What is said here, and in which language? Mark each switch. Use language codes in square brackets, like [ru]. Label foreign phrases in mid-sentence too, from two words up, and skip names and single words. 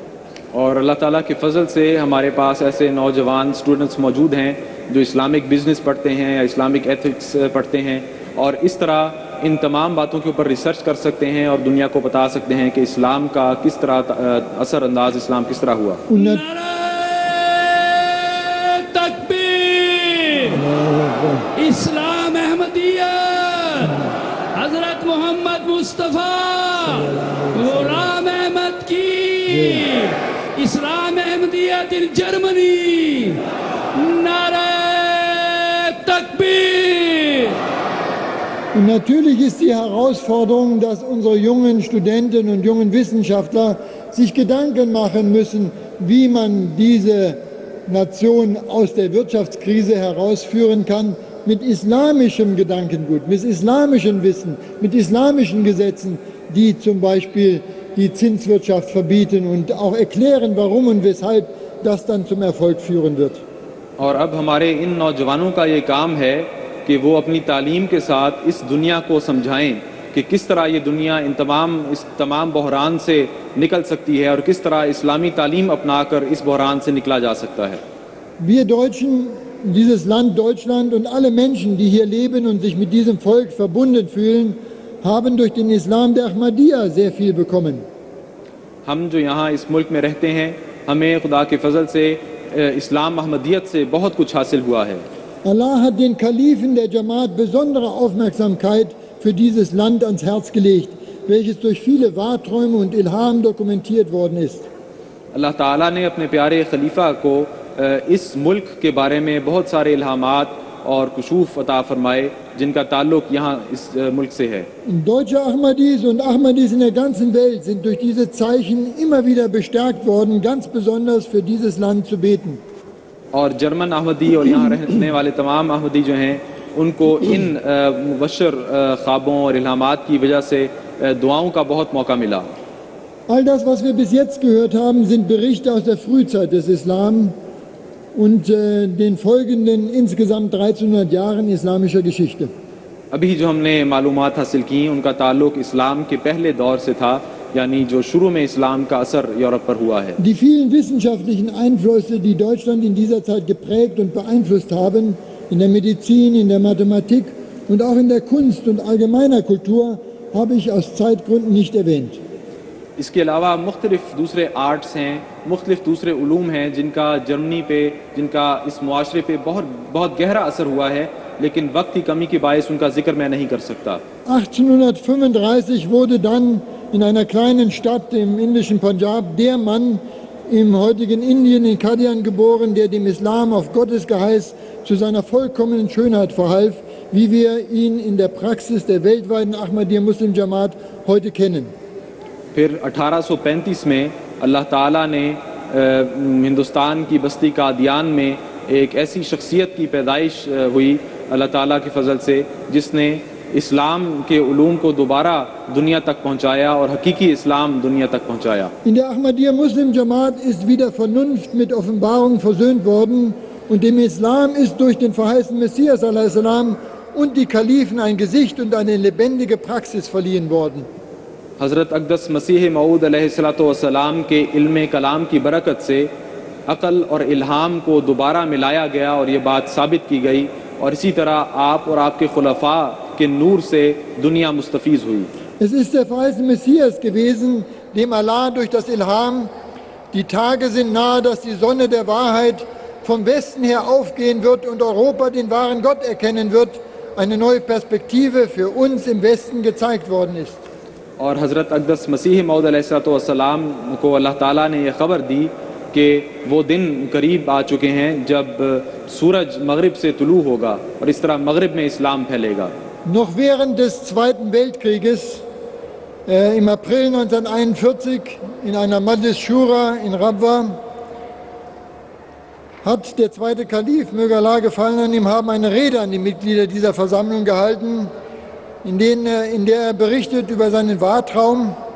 [ur] اور اللہ تعالیٰ کے فضل سے ہمارے پاس ایسے نوجوان سٹوڈنٹس موجود ہیں جو [en] Islamic business [ur] پڑھتے ہیں یا [en] Islamic ethics [ur] پڑھتے ہیں اور اس طرح ان تمام باتوں کے اوپر ریسرچ کر سکتے ہیں اور دنیا کو بتا سکتے ہیں کہ اسلام کا کس طرح اثر انداز اسلام کس طرح ہوا. تکبیر. اسلام احمدیہ حضرت محمد مصطفیٰ غلام احمد کی اسلام احمدیت [en] in Germany. [ur] نعرۂ تکبیر. [de] Und natürlich ist die Herausforderung, dass unsere jungen Studenten und jungen Wissenschaftler sich Gedanken machen müssen, wie man diese Nation aus der Wirtschaftskrise herausführen kann mit islamischem Gedankengut, mit islamischem Wissen, mit islamischen Gesetzen, die zum Beispiel die Zinswirtschaft verbieten und auch erklären, warum und weshalb das dann zum Erfolg führen wird. [ur] اور اب ہمارے ان نوجوانوں کا یہ کام ہے کہ وہ اپنی تعلیم کے ساتھ اس دنیا کو سمجھائیں کہ کس طرح یہ دنیا اس تمام بحران سے نکل سکتی ہے اور کس طرح اسلامی تعلیم اپنا کر اس بحران سے نکلا جا سکتا ہے. [de] Wir Deutschen, dieses Land Deutschland und alle Menschen, die hier leben und sich mit diesem Volk verbunden fühlen, haben durch den Islam der Ahmadiyya sehr viel bekommen. [ur] ہم جو یہاں اس ملک میں رہتے ہیں ہمیں خدا کے فضل سے اسلام احمدیت سے بہت کچھ حاصل ہوا ہے. [de] Allah hat den Kalifen der Jamaat besondere Aufmerksamkeit für dieses Land ans Herz gelegt, welches durch viele Wahrträume und Ilham dokumentiert worden ist. [ur] اللہ تعالیٰ نے اپنے پیارے خلیفہ کو اس ملک کے بارے میں بہت سارے الہامات اور کشوف عطا فرمائے جن کا تعلق یہاں اس ملک سے ہے. [de] Deutsche Ahmadis und Ahmadis in der ganzen Welt sind durch diese Zeichen immer wieder bestärkt worden, ganz besonders für dieses Land zu beten. [ur] اور جرمن احمدی اور یہاں رہنے والے تمام احمدی جو ہیں ان کو ان مبشر خوابوں اور الہامات کی وجہ سے دعاؤں کا بہت موقع ملا. [de] All das, was wir bis jetzt gehört haben, sind Berichte aus der Frühzeit des Islam und den folgenden insgesamt 1300 Jahren islamischer Geschichte. [ur] ابھی جو ہم نے معلومات حاصل کی ان کا تعلق اسلام کے پہلے دور سے تھا، یعنی جو شروع میں اسلام کا اثر یورپ پر ہوا ہے. [de] Die vielen wissenschaftlichen Einflüsse, die Deutschland in dieser Zeit geprägt und beeinflusst haben, in der Medizin, in der Mathematik und auch in der Kunst und allgemeiner Kultur, habe ich aus Zeitgründen nicht erwähnt. [ur] اس کے علاوہ مختلف دوسرے آرٹس ہیں، مختلف دوسرے علوم ہیں جن کا جرمنی پہ، جن کا اس معاشرے پہ بہت گہرا اثر ہوا ہے، لیکن وقت کی کمی کے باعث ان کا ذکر میں نہیں کر سکتا. [de] 1835 wurde dann in einer kleinen Stadt im indischen Punjab der Mann im heutigen Indien in Qadian geboren, der dem Islam auf Gottes Geheiß zu seiner vollkommenen Schönheit verhalf, wie wir ihn in der Praxis der weltweiten Ahmadiyya Muslim Jamaat heute kennen. [ur] پھر 1835 میں اللہ تعالیٰ نے ہندوستان کی بستی قادیان میں ایک ایسی شخصیت کی پیدائش ہوئی اللہ تعالیٰ کے فضل سے، جس نے اسلام کے علوم کو دوبارہ دنیا تک پہنچایا اور حقیقی اسلام دنیا تک پہنچایا. [de] In der Ahmadiyya Muslim Jamaat ist wieder Vernunft mit Offenbarung versöhnt worden und dem Islam ist durch den verheißenen Messias a.s. und die Kalifen ein Gesicht und eine lebendige Praxis verliehen worden. [ur] حضرت اقدس مسیح موعود علیہ السلام کے علم کلام کی برکت سے عقل اور الہام کو دوبارہ ملایا گیا اور یہ بات ثابت کی گئی، اور اسی طرح آپ اور آپ کے خلفاء کے نور سے دنیا مستفیض ہوئی. [de] Es ist der verheißene Messias gewesen, dem Allah durch das Ilham, die Tage sind nahe, dass die Sonne der Wahrheit vom Westen her aufgehen wird und Europa den wahren Gott erkennen wird, eine neue Perspektive für uns im Westen gezeigt worden ist. [ur] اور حضرت اقدس مسیح موعود علیہ السلام کو اللہ تعالیٰ نے یہ خبر دی کہ وہ دن قریب آ چکے ہیں جب سورج مغرب سے طلوع ہوگا اور اس طرح مغرب میں اسلام پھیلے گا. [de] Noch während des Zweiten Weltkrieges im April 1941 in einer Majlis Shura in Rabwa hat der zweite Kalif, möge Allah gefallen an ihm haben, eine Rede an die Mitglieder dieser Versammlung gehalten, in der er berichtet über seinen Wahrtraum.